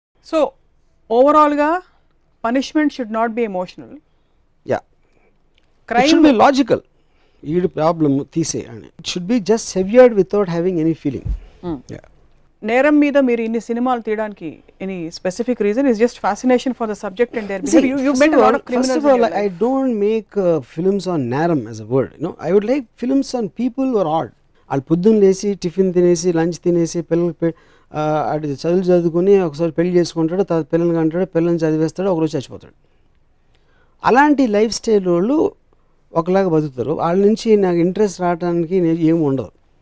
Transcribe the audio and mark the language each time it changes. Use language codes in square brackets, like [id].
[en] So ఓవరాల్గా punishment should not be emotional. Yeah, crime should be logical. [te] ఈ problem తీసేయండి. [en] It should be just severed without having any feeling. [te] నేరం మీద మీరు ఇన్ని సినిమాలు తీయడానికి [en] Any specific reason? Is just fascination for the subject and their behaviour. You met a lot of criminals. First of all, I don't make films on నేరం as a word. I would like films on people who are odd. [te] వాళ్ళు పొద్దున్న లేసి tiffin తినేసి lunch తినేసి పిల్లలకి అటు చదువుకుని ఒకసారి పెళ్లి చేసుకుంటాడు, తర్వాత పిల్లల్ని కంటాడు, పిల్లల్ని చదివేస్తాడు, ఒకరోజు చచ్చిపోతాడు. అలాంటి లైఫ్ స్టైల్ వాళ్ళు ఒకలాగా బతుకుతారు. వాళ్ళ నుంచి నాకు ఇంట్రెస్ట్ రావడానికి ఏమి ఉండదు.